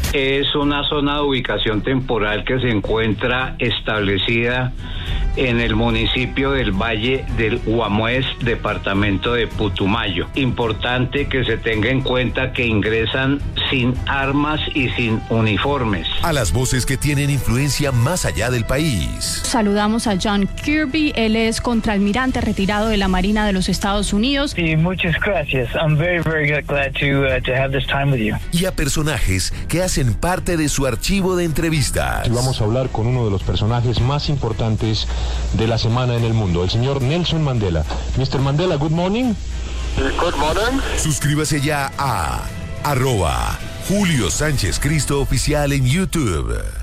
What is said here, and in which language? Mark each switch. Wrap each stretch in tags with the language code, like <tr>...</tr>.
<es>Es una zona de ubicación temporal que se encuentra establecida en el municipio del Valle del Huamuez, departamento de Putumayo. Importante que se tenga en cuenta que ingresan sin armas y sin uniformes. A las voces que tienen influencia más allá del país. Saludamos a John Kirby, él es contraalmirante retirado de la Marina de los Estados Unidos. Y muchas gracias,</es> <en>I'm very glad to have this time with you.</en> <es>Y a personajes que hacen parte de su archivo de entrevistas. Y vamos a hablar con uno de los personajes más importantes de la semana en el mundo, el señor Nelson Mandela.</es> <en>Mr. Mandela, good morning. Good morning.</en> <es>Suscríbase ya a arroba Julio Sánchez Cristo Oficial en YouTube.</es>